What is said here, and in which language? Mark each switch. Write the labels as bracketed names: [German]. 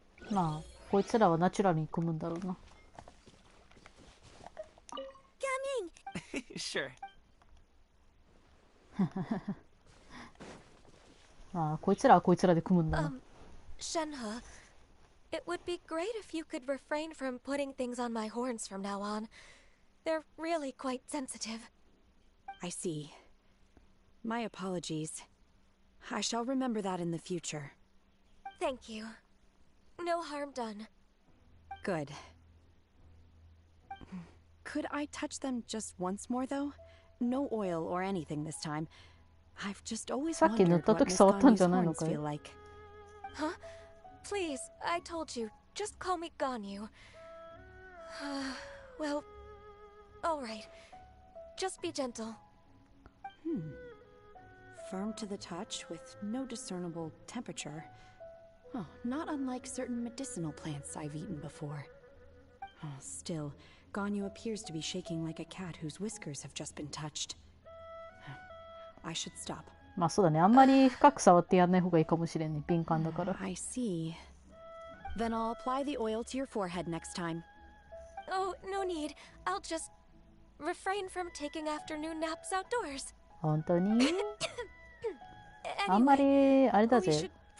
[Japanese] まあこいつらはナチュラルに組むんだろうな。 [English] Gaming! Sure. [Japanese] まあこいつらはこいつらで組むんだな。 [English] Shenhe, it would be great if you could refrain from putting things on my horns from now on. They're really quite sensitive. I see. My apologies. I shall remember that in the future. Thank you. No harm done. Good. Could I touch them just once more, though? No oil or anything this time. I've just always wondered what Miss Ganyu's horns feel like. Huh? Please, I told you. Just call me Ganyu. Well, alright. Just be gentle. Firm to the touch with no discernible temperature. Oh, not unlike certain medicinal plants I've eaten before. Oh, still, Ganyu appears to be shaking like a cat whose whiskers have just been touched. I should stop. [Japanese] まあそうだね。あんまり深く触ってやんない方がいいかもしれんね。敏感だから。 [English] I see. Then I'll apply the oil to your forehead next time. Oh, no need. I'll just refrain from taking afternoon naps outdoors. [Japanese] 本当にあんまりあれだぜ。